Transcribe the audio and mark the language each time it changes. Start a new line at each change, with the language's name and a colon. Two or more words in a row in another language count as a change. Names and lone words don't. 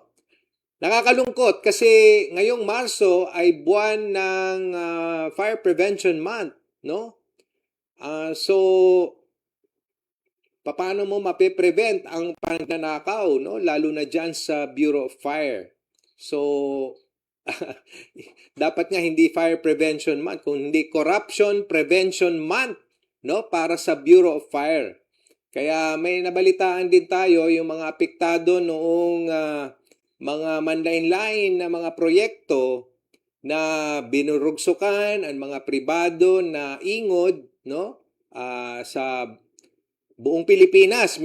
Filipino: Nakakalungkot kasi ngayong Marso ay buwan ng Fire Prevention Month, no? So, paano mo mape-prevent ang pagnanakaw, no? Lalo na dyan sa Bureau of Fire. So, dapat nga hindi Fire Prevention Month, kundi
English: Corruption Prevention Month,
Filipino: no? Para sa Bureau of Fire. Kaya may nabalitaan din tayo yung mga apektado noong mga manlain-lain na mga proyekto na binurugsukan ang mga pribado na ingod, no? Sa buong Pilipinas.